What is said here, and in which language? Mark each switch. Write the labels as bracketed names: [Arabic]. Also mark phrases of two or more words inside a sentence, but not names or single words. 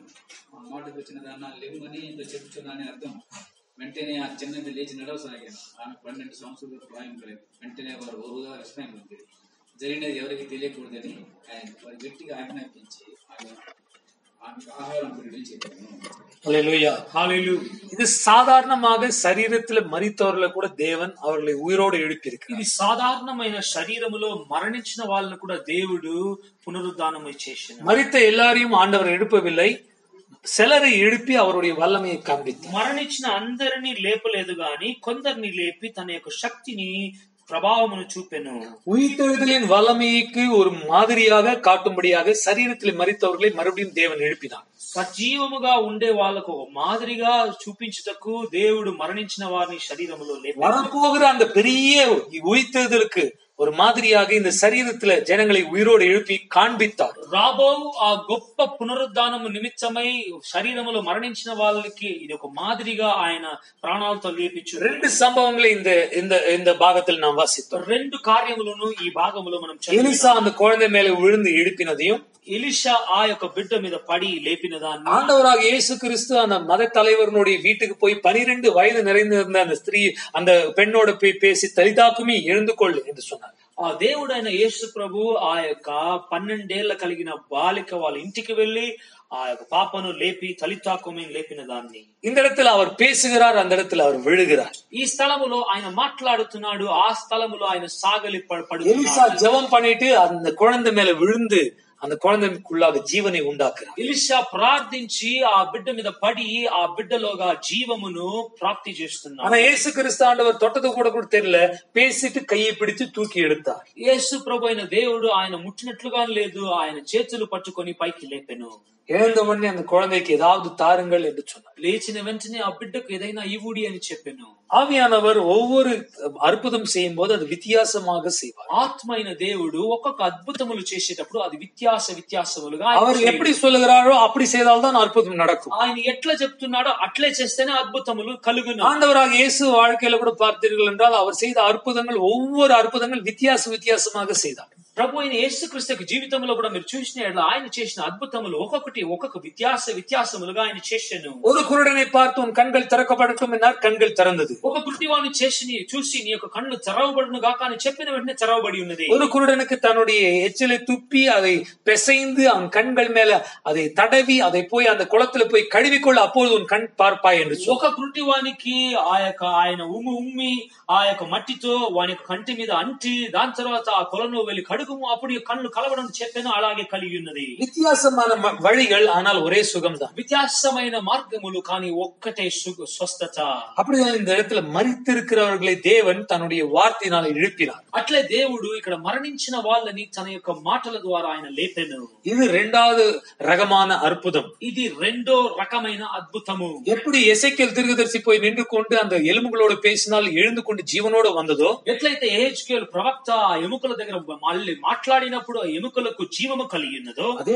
[Telugu] ఆ మాటకు వచ్చిన దాన్ని లేవని చెప్తున్నానని అర్థం. వెంటనే ఆ చిన్నది లేచి నడవసాగాను. ఆమె 12 సంవత్సరాల ప్రాయం కలిగి. వెంటనే వారు ఓరుగా విస్మయం పొందారు. జరిగినది ఎవరికి తెలియకూడదని ఆయన వారి గట్టిగా ఆజ్ఞాపించి ఆమెకు ఆహారం కొనుడని చెప్పాను. [Tamil] ஹல்லேலூயா. [Telugu] హల్లెలూయా. [Tamil] இது சாதாரணமாக சரீரத்துல மரித்தவர்களை கூட தேவன் அவர்களை உயிரோடு எழுப்பியிருக்கிறார். [Telugu] ఇది సాధారణమైన శరీరములో మరణించిన వాళ్ళను కూడా దేవుడు పునరుద్ధానము చేశాడు. [Tamil] மரித்த எல்லாரையும் ஆண்டவர் எழுப்பவில்லை, சிலரை எழுப்பி அவருடைய வல்லமையை காண்பித்தார். [Telugu] మరణించిన అందరినీ లేపలేదు గాని కొందరిని లేపి తన యొక్క శక్తిని ప్రభావమును చూపెను. [Tamil] உயிர்த்தெழுதலின் வல்லமைக்கு ஒரு மாதிரியாக காட்டும்படியாக சரீரத்தில் மரித்தவர்களை மறுபடியும் தேவன் எழுப்பினார். [Telugu] సజీవముగా ఉండే వాళ్ళకు ఒక మాదిరిగా చూపించుటకు దేవుడు మరణించిన వారిని శరీరములో లేపాడు. [Tamil] வரப்போகிற அந்த பெரிய உயிர்த்தெழுதலுக்கு ஒரு மாதிரியாக இந்த சரீரத்துல ஜனங்களை உயிரோடு எழுப்பி காண்பித்தார். [Telugu] రాబో ఆ గొప్ప పునరుద్ధానము నిమిత్తమై శరీరములో మరణించిన వాళ్ళకి ఇది ఒక మాదిరిగా ఆయన ప్రాణాలతో లేపించు. [Tamil] 2 சம்பவங்களை இந்த பாகத்தில் நாம் வாசித்தோம். [Telugu] 2 కార్యములను ఈ భాగములో మనం [Tamil] எலிசா அந்த குழந்தை மேல விழுந்து எழுப்பினதையும், [Telugu] ఎలీషా ఆ యొక్క బిడ్డ మీద పడి లేపిన దాన్ని, [Tamil] ஆண்டவராக இயேசு கிறிஸ்து அந்த மத தலைவருடைய வீட்டுக்கு போய் 12 வயது நிறைந்திருந்த அந்த ஸ்திரீ அந்த பெண்ணோட பேசி தலிதாக்குமி எழுந்து கொள் என்று சொன்னார். [Telugu] ఆ దేవుడైన యేసు ప్రభు ఆ యొక్క 12 ఏళ్ల కలిగిన బాలిక వాళ్ళ ఇంటికి వెళ్లి ఆ యొక్క పాపను లేపి తలితాకుమి లేపిన దాన్ని, [Tamil] இந்த இடத்துல அவர் பேசுகிறார், அந்த இடத்துல அவர் விழுகிறார். [Telugu] ఈ స్థలములో ఆయన మాట్లాడుతున్నాడు, ఆ స్థలములో ఆయన సాగలి [Tamil] எலிசா [Telugu] పడుతున్నాడు. [Tamil] ஜெபம் பண்ணிட்டு அந்த குழந்தை மேல விழுந்து அந்த குழந்தைக்குள்ளாக ஜீவனை உண்டாக்குறார். [Telugu] ఎలీషా ప్రార్థించి ఆ బిడ్డ మీద పడి ఆ బిడ్డలోగా జీవమును ప్రాప్తి చేస్తున్నాడు. [Tamil] ஆனா இயேசு கிறிஸ்து ஆண்டவர் தொட்டது கூட தெரியல, பேசிட்டு கையை பிடித்து தூக்கி எடுத்தார். [Telugu] యేసు ప్రభు అయిన దేవుడు ఆయన ముట్టినట్లుగా లేదు, ఆయన చేతులు పట్టుకొని పైకి లేపెను. [Tamil] எழுந்த உடனே அந்த குழந்தைக்கு ஏதாவது தாருங்கள் என்று சொன்னார். [Telugu] లేచిన వెంటనే ఆ బిడ్డకు ఏదైనా ఇవ్వుడి అని చెప్పాను. [Tamil] ஆவியானவர் ஒவ்வொரு அற்புதம் செய்யும் போது அது வித்தியாசமாக செய்வார். [Telugu] ఆత్మ అయిన దేవుడు ఒక్కొక్క అద్భుతములు చేసేటప్పుడు అది విత్యాసములుగా [Tamil] அவர் எப்படி சொல்லுகிறாரோ அப்படி செய்தால்தான் அற்புதம் நடக்கும். [Telugu] ఆయన ఎట్లా చెప్తున్నాడో అట్లే చేస్తేనే అద్భుతములు కలుగును. [Tamil] ஆண்டவராக இயேசு வாழ்க்கையில கூட பார்த்தீர்கள் என்றால் அவர் செய்த அற்புதங்கள் ஒவ்வொரு அற்புதங்கள் வித்தியாசமாக செய்தார். [Telugu] ప్రభు అయిన యేసుక్రీస్తు జీవితంలో కూడా మీరు చూసిన ఆయన చేసిన అద్భుతములు ఒక్కొక్క విత్యాసములుగా ఆయన చేశాను. [Tamil] ஒரு குருடனை பார்த்து உன் கண்கள் திறக்கப்படட்டும் என்றார், கண்கள் திறந்தது. [Telugu] ఒక గుడ్డివాణ్ణి చూసి నీ యొక్క కళ్ళు తెరవబడును గాక అని చెప్పిన వెంటనే తెరవబడి ఉన్నది. [Tamil] ஒரு குருடனுக்கு தன்னுடைய எச்சிலை துப்பி அதை பிசைந்து அவன் கண்கள் மேல அதை தடவி அதை போய் அந்த குளத்துல போய் கழுவிக்கொள்ள, அப்போது உன் கண் பார்ப்பாய் என்று [Telugu] ఒక గుడ్డివానికి ఆయన ఉమ్మి ఆ యొక్క మట్టితో వాని యొక్క కంటి మీద అంటి దాని తర్వాత ఆ కొలను వెళ్లి కడుగుము, అప్పుడు కళ్ళు కలవడం చెప్పాను. అలాగే కలిగి ఉన్నది. [Tamil] வித்தியாசமான வழிகள், ஆனால் ஒரே சுகம்தான். [Telugu] వ్యత్యాసమైన మార్గములు కానీ ఒక్కటే స్వస్థత. [Tamil] அப்படிதான் இந்த இடத்துல மரித்திருக்கிறவர்களை தேவன் தன்னுடைய வார்த்தையினால எழுப்பினார். [Telugu] అట్లే దేవుడు ఇక్కడ మరణించిన వాళ్ళని తన యొక్క మాటల ద్వారా ఆయన లేపెను. [Tamil] இது 2வது ரகமான அற்புதம். [Telugu] ఇది రెండో రకమైన అద్భుతము. [Tamil] எப்படி எசேக்கியேல் தீர்க்கதரிசி போய் நின்று கொண்டு அந்த எலும்புகளோடு பேசினால் எழுந்து கொண்டு జీవనోடு வந்ததோ, [Telugu] ఎట్లయితే యెహెజ్కేలు ప్రవక్త ఎముకల దగ్గర మళ్ళీ మాట్లాడినప్పుడు ఆ ఎముకలకు జీవము కలిగి ఉన్నదో,